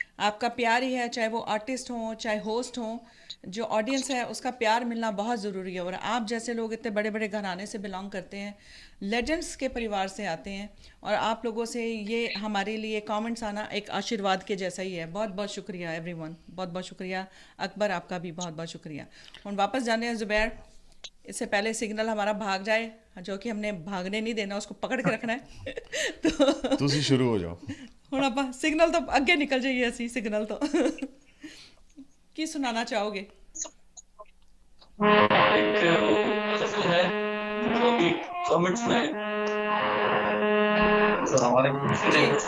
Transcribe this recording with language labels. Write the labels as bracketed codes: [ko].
[hi] आपका प्यार ही है, चाहे वो आर्टिस्ट हों चाहे होस्ट हों, जो ऑडियंस है उसका प्यार मिलना बहुत ज़रूरी है। और आप जैसे लोग इतने बड़े बड़े घराने से बिलोंग करते हैं, लेजेंड्स के परिवार से आते हैं, और आप लोगों से ये हमारे लिए कमेंट्स आना एक आशीर्वाद के जैसा ही है। बहुत बहुत शुक्रिया एवरीवन, बहुत बहुत शुक्रिया। अकबर, आपका भी बहुत बहुत शुक्रिया। हम वापस जाने हैं जुबैर, इससे पहले सिग्नल हमारा भाग जाए, जो कि हमने भागने नहीं देना, उसको पकड़ के रखना है। तो [pa] ਤੁਸੀਂ ਸ਼ੁਰੂ ਹੋ ਜਾਓ। ਹੁਣ ਆਪਾਂ सिग्नल तो ਅੱਗੇ ਨਿਕਲ ਜਾਈਏ ਅਸੀਂ सिग्नल ਤੋਂ। ਕੀ ਸੁਣਾਉਣਾ ਚਾਹੋਗੇ? [hi] एक गजल है जो अभी कमेंट्स में जो हमारे मुंशी ने